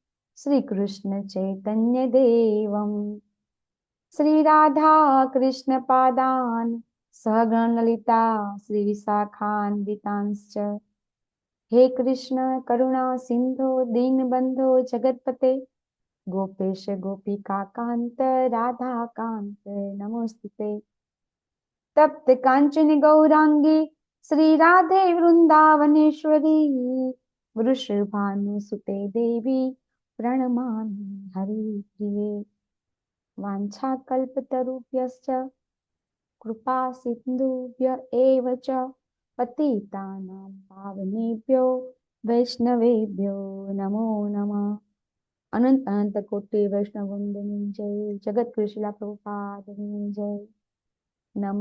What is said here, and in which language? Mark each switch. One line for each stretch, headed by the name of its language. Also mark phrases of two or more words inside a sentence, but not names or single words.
Sanskrit: श्रीकृष्णचैतन्यदेवं श्रीराधाकृष्णपादान् सहगणललिता श्रीविशाखान्वितांश्च हे कृष्ण करुणा सिंधो दीनबंधो जगतपते गोपेश गोपिका कांत राधा कांत नमोस्तुते तप्त कांचन गौरांगी श्री राधे वृंदावनेश्वरी वृषभानुसुते देवी प्रणमामि हरि प्रिये વાંછાકલ્પતરુભ્યશ્ચ કૃપા સિંધુભ્ય એવ ચ પતિતાનાં પાવનેભ્યો વૈષ્ણવેભ્યો નમો નમઃ.
Gujarati: અનંત અનંત કોટી વૈષ્ણવવૃંદની જય. જગતગુરુ શ્રીલા પ્રભુપાદની જય. નમઃ.